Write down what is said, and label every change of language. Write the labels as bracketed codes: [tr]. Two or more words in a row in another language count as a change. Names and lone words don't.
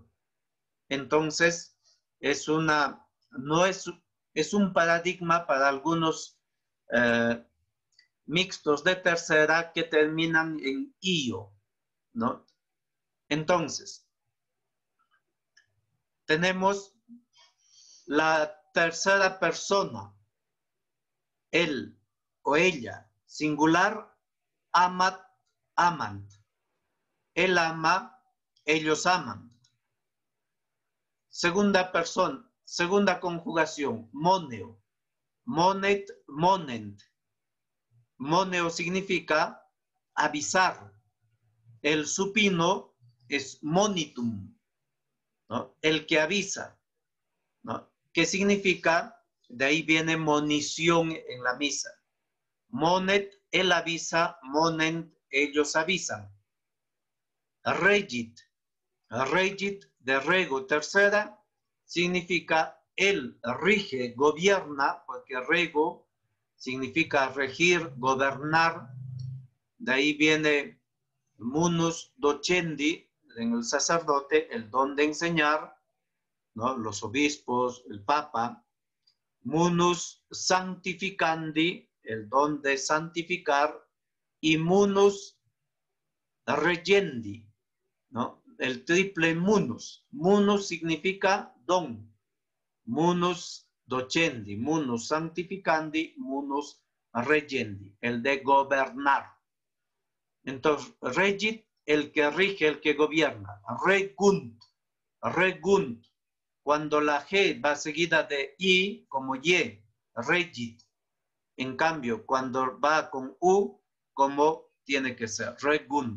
[es] Entonces, es un paradigma para algunos mixtos de tercera que terminan en io, ¿no? Entonces, tenemos la tercera persona, él o ella, singular, [la] amat, amant. [es] Él ama, ellos aman. Segunda persona, segunda conjugación, [la] moneo, monet, monent. [es] Moneo significa avisar. El supino es monitum, ¿no? El que avisa, ¿no? ¿Qué significa? De ahí viene monición en la misa. Monet, él avisa, monent, ellos avisan. Regit, regit de rego, tercera, significa él rige, gobierna, porque rego significa regir, gobernar. De ahí viene [la] munus docendi, [es] en el sacerdote, el don de enseñar, ¿no? Los obispos, el papa. [la] Munus sanctificandi, [es] el don de santificar. Y [la] munus regendi, [es] ¿no? El triple munus. Munus significa don. [la] Munus docendi, munus sanctificandi, munus regendi, [es] el de gobernar. Entonces, regit, el que rige, el que gobierna. [la] Regunt, regunt. [es] Cuando la G va seguida de I, como Y, regit. En cambio, cuando va con U, como tiene que ser, regunt.